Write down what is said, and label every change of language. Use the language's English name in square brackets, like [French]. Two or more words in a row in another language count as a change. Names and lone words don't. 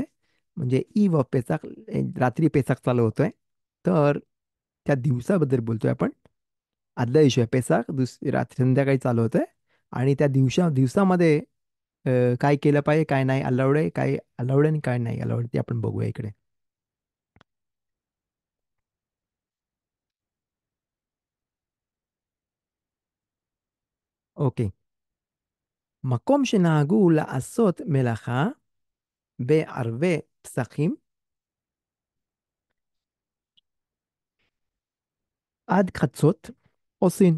[Marathi] म्हणजे [English] eve of [Marathi] पेसाख रात्री पेसाख चालू होतोय. तर त्या दिवसाबद्दल बोलतोय आपण. आदल्या दिवशी आहे पेसाख रात्री संध्याकाळी चालू होतोय. आणि त्या दिवसामध्ये काय केलं पाहिजे काय नाही अलाउड आहे काय अलाउड आणि काय नाही अलाउड ते आपण बघूया इकडे. [Hebrew] אוקיי. מקום שנהגו לעשות מלאכה בערבי פסחים עד חצות עושים.